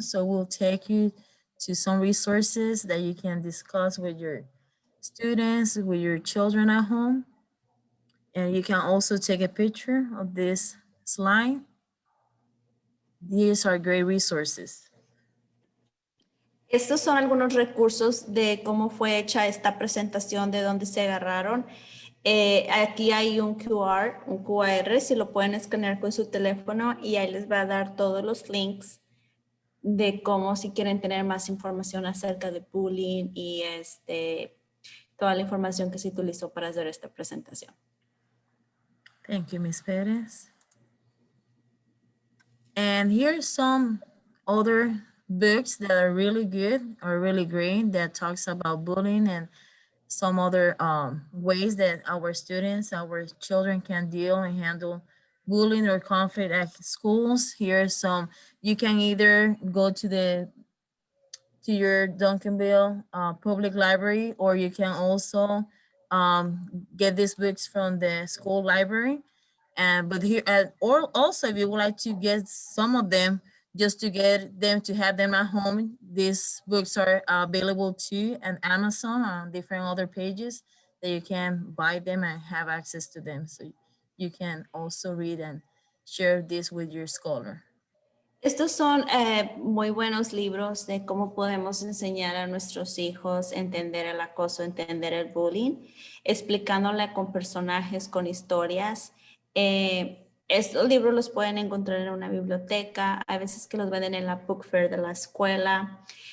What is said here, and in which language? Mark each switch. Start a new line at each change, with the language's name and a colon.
English: So we'll take you to some resources that you can discuss with your students, with your children at home. And you can also take a picture of this slide. These are great resources.
Spanish: Estos son algunos recursos de cómo fue hecha esta presentación, de dónde se agarraron. Aquí hay un QR, si lo pueden escanear con su teléfono, y ahí les va a dar todos los links de cómo, si quieren tener más información acerca de bullying y toda la información que se utilizó para hacer esta presentación.
English: Thank you, Ms. Perez. And here's some other books that are really good or really great that talks about bullying and some other ways that our students, our children can deal and handle bullying or conflict at schools. Here's some, you can either go to your Duncanville public library, or you can also get these books from the school library. But here, or also if you would like to get some of them, just to get them to have them at home, these books are available too on Amazon on different other pages that you can buy them and have access to them. So you can also read and share this with your scholar.
Spanish: Estos son muy buenos libros de cómo podemos enseñar a nuestros hijos a entender el acoso, entender el bullying, explicándole con personajes, con historias. Estos libros los pueden encontrar en una biblioteca, a veces que los venden en la book fair de la escuela.